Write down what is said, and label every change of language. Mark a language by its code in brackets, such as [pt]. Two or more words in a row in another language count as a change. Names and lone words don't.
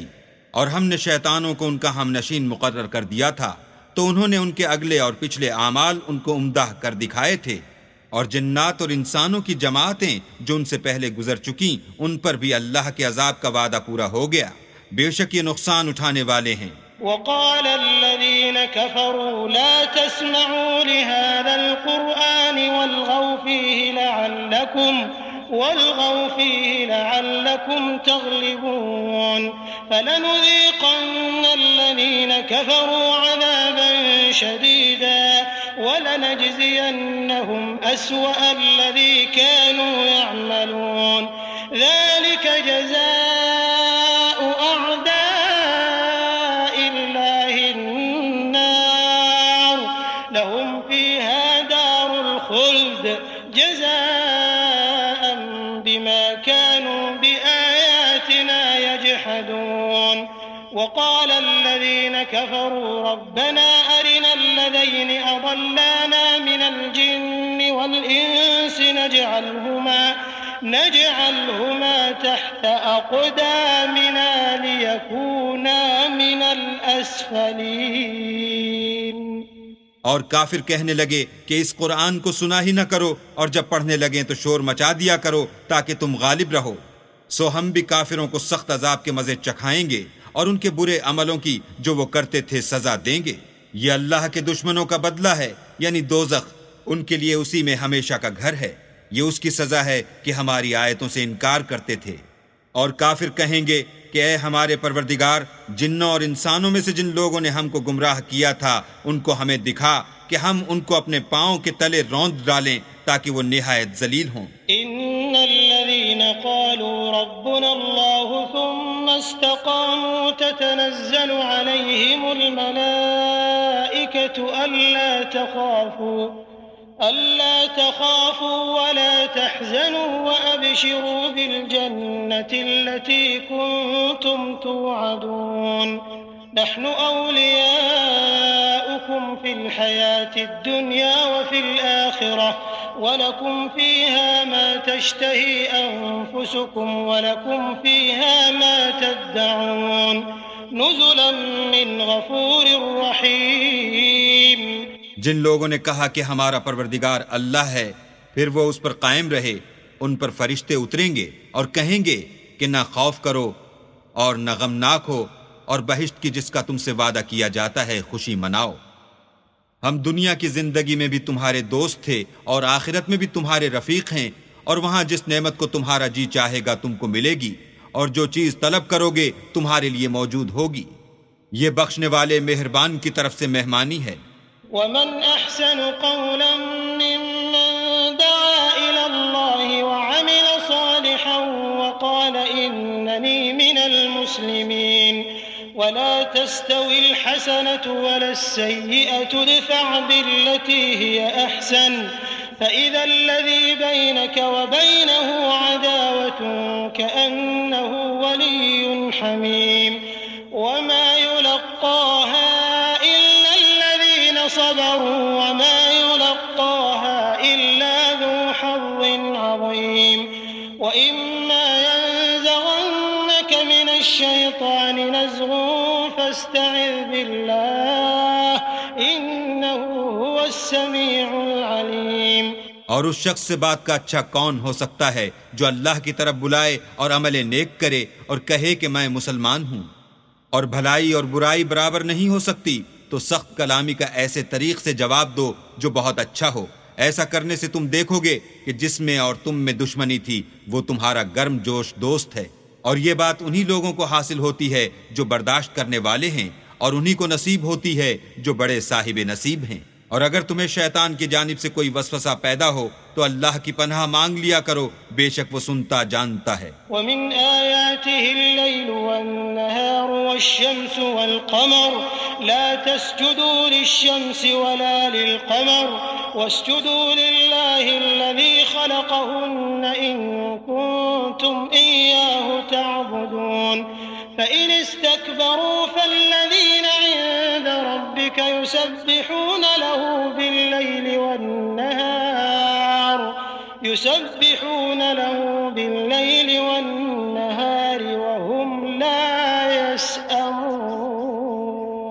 [ur] اور ہم نے شیطانوں کو ان کا ہمنشین مقرر کر دیا تھا، تو انہوں نے ان کے اگلے اور پچھلے اعمال ان کو عمدہ کر دکھائے تھے. اور جنات اور انسانوں کی جماعتیں جو ان سے پہلے گزر چکی، ان پر بھی اللہ کے عذاب کا وعدہ پورا ہو گیا. بےشک یہ نقصان اٹھانے والے ہیں. [ar] وقال الذين كفروا لا تسمعوا لهذا القرآن والغوا فيه لعلكم تغلبون فلنذيقن الذين كفروا عذابا شديدا ولنجزينهم أسوأ الذي كانوا يعملون ذلك جزاء أعداء الله النار لهم فيها دار الخلد جزاءً بما كانوا بآياتنا يجحدون وقال الذين كفروا ربنا أرنا الذين अضلانا من الجن والإنس نجعلهما تحت أقدامنا ليكونا من الأسفلين। [ur] اور کافر کہنے لگے کہ اس قرآن کو سنا ہی نہ کرو، اور جب پڑھنے لگے تو شور مچا دیا کرو تاکہ تم غالب رہو. سو ہم بھی کافروں کو سخت عذاب کے مزے چکھائیں گے اور ان کے برے عملوں کی جو وہ کرتے تھے سزا دیں گے. یہ اللہ کے دشمنوں کا بدلہ ہے، یعنی دوزخ، ان کے لیے اسی میں ہمیشہ کا گھر ہے. یہ اس کی سزا ہے کہ ہماری آیتوں سے انکار کرتے تھے. اور کافر کہیں گے کہ اے ہمارے پروردگار، جنوں اور انسانوں میں سے جن لوگوں نے ہم کو گمراہ کیا تھا ان کو ہمیں دکھا کہ ہم ان کو اپنے پاؤں کے تلے روند ڈالیں تاکہ وہ نہایت ذلیل ہوں. [ar] إن الذين قالوا ربنا الله ثم استقاموا تتنزل عليهم الملائكة ألا تخافوا ولا تحزنوا وأبشروا بالجنة التي كنتم توعدون نحن أولياؤكم في الحياة الدنيا وفي الآخرة ولكم فيها ما تشتهي أنفسكم ولكم فيها ما تدعون نزلا من غفور رحيم. [ur] جن لوگوں نے کہا کہ ہمارا پروردگار اللہ ہے، پھر وہ اس پر قائم رہے، ان پر فرشتے اتریں گے اور کہیں گے کہ نہ خوف کرو اور نہ غمناک ہو، اور بہشت کی جس کا تم سے وعدہ کیا جاتا ہے خوشی مناؤ. ہم دنیا کی زندگی میں بھی تمہارے دوست تھے اور آخرت میں بھی تمہارے رفیق ہیں، اور وہاں جس نعمت کو تمہارا جی چاہے گا تم کو ملے گی، اور جو چیز طلب کرو گے تمہارے لیے موجود ہوگی. یہ بخشنے والے مہربان کی طرف سے مہمانی ہے. [ar] ومن أحسن قولا ممن دعا إلى الله وعمل صالحا وقال إنني من المسلمين ولا تستوي الحسنة ولا السيئة ادفع بالتي هي أحسن فإذا الذي بينك وبينه عداوة كأنه ولي حميم وما يلقاها صبروا وما يلقاها إلا ذو حظ عظيم وإما ينزغنك من الشيطان نزغ فاستعذ بالله إنه هو السميع العليم। [ur] اور اس شخص سے بات کا اچھا کون ہو سکتا ہے جو اللہ کی طرف بلائے اور عمل نیک کرے اور کہے کہ میں مسلمان ہوں. اور بھلائی اور برائی برابر نہیں ہو سکتی، تو سخت کلامی کا ایسے طریق سے جواب دو جو بہت اچھا ہو. ایسا کرنے سے تم دیکھو گے کہ جس میں اور تم میں دشمنی تھی وہ تمہارا گرم جوش دوست ہے. اور یہ بات انہیں لوگوں کو حاصل ہوتی ہے جو برداشت کرنے والے ہیں، اور انہیں کو نصیب ہوتی ہے جو بڑے صاحب نصیب ہیں. اور اگر تمہیں شیطان کی جانب سے کوئی وسوسہ پیدا ہو تو اللہ کی پناہ مانگ لیا کرو، بےشک وہ سنتا جانتا ہے. [ar] ومن آياته الليل والنهار والشمس والقمر لا تسجدوا للشمس ولا للقمر واسجدوا لله الذي خلقهن إن كنتم إياه تعبدون فإن استكبروا فالذين عند ربك يسبحون له بالليل والنهار وهم لا يسأمون.